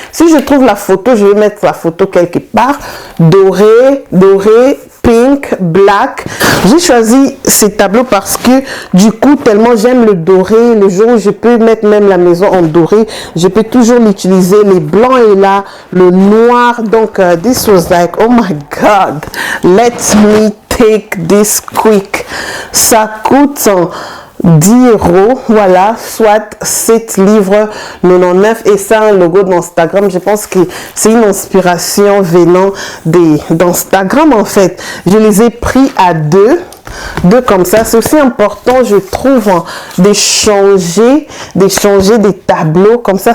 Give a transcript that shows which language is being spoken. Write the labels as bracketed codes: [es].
[fr] Si je trouve la photo, je vais mettre la photo quelque part. Doré, doré, [en] pink, black. [fr] J'ai choisi ces tableaux parce que du coup, tellement j'aime le doré, le jour où je peux mettre même la maison en doré, je peux toujours l'utiliser. Les blancs est là, le noir. [en] Donc, this was like, oh my God, let me take this quick. [fr] Ça coûte 10 €, voilà, soit 7 livres 99, et ça, un logo d'Instagram. Je pense que c'est une inspiration venant d'Instagram en fait. Je les ai pris à 2 comme ça. C'est aussi important, je trouve, hein, d'échanger des tableaux comme ça.